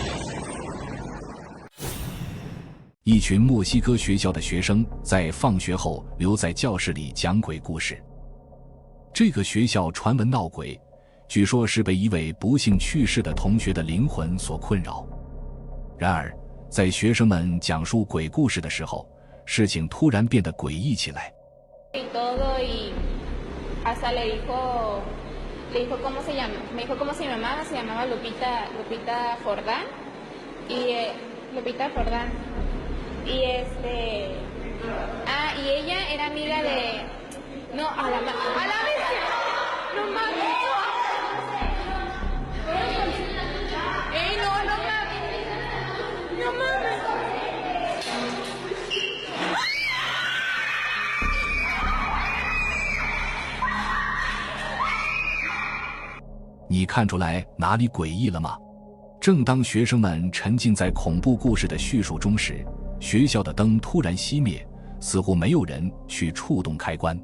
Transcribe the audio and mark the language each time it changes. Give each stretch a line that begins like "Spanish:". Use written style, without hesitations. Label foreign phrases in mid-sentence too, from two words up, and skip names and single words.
Chinese: 一群墨西哥学校的学生在放学后留在教室里讲鬼故事。这个学校传闻闹鬼，据说是被一位不幸去世的同学的灵魂所困扰。然而，在学生们讲述鬼故事的时候，事情突然变得诡异起来。
Spanish: Hasta le dijo cómo se llama, me dijo cómo se llamaba Lupita Jordán, Lupita Jordán, y y ella era amiga de, no, a la vez, no mames, no mames.
Chinese: 你看出来哪里诡异了吗？正当学生们沉浸在恐怖故事的叙述中时，学校的灯突然熄灭，似乎没有人去触动开关。